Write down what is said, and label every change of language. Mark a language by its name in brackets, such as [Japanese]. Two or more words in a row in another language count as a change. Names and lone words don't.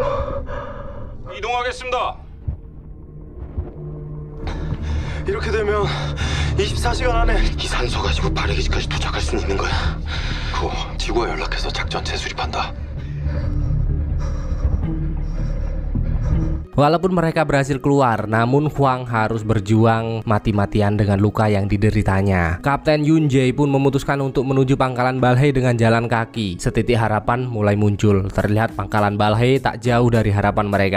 [Korean] 이동하겠습니다. 이렇게 되면 24시간 안에 이 산소 가지고 바르기지까지 도착할 수 있는 거야. 그거 지구와 연락해서 작전 재수립한다. [Indonesian] Walaupun mereka berhasil keluar, namun Hwang harus berjuang mati-matian dengan luka yang dideritanya. Kapten Yoon Jae pun memutuskan untuk menuju pangkalan Balhae dengan jalan kaki. Setitik harapan mulai muncul. Terlihat pangkalan Balhae tak jauh dari harapan mereka.